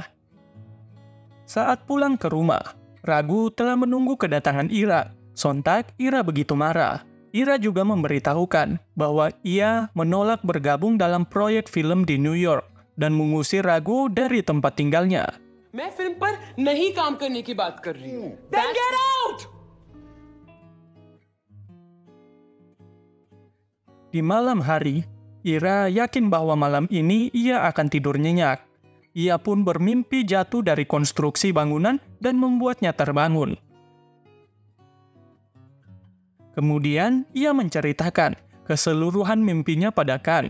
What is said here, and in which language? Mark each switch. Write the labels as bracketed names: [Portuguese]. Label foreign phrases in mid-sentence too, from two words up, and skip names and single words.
[Indonesian] Saat pulang ke rumah, Ragu telah menunggu kedatangan Ira. Sontak, Ira begitu marah. Ira juga memberitahukan bahwa ia menolak bergabung dalam proyek film di New York dan mengusir Ragu dari tempat tinggalnya. [Hindi] मैं फिल्म पर नहीं काम करने की बात कर रही हूँ. [English] Then get out! [Indonesian] Di malam hari, Ira yakin bahwa malam ini ia akan tidur nyenyak. Ia pun bermimpi jatuh dari konstruksi bangunan dan membuatnya terbangun. Kemudian, ia menceritakan keseluruhan mimpinya pada Khan.